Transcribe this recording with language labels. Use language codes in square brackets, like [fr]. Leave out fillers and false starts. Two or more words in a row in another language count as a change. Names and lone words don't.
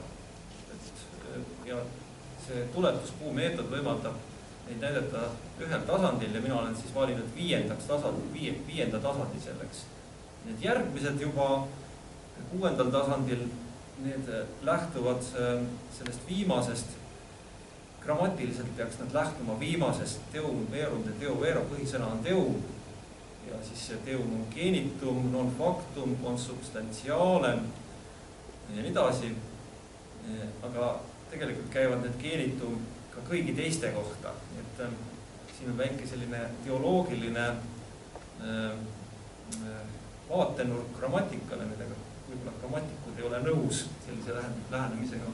[et] Ja see tuletuspuu meetod võimaldab neid näidata ühel tasandil ja mina olen siis valinud viienda tasandi selleks. Need järgmised juba 6. tasandil, need lähtuvad sellest viimasest, grammatiliselt peaks nad lähtuma viimasest [la] teum, verum, teo, vero, [et] põhisõna on teum ja siis see teum on [la] genitum, non factum, consubstantialem [et] ja nii edasi. Aga tegelikult käivad need genitum ka kõigi teiste kohta. Et siin on väike selline teoloogiline vaatenurk grammatikale, millega võib-olla grammatikud ei ole nõus sellise lähenemisega.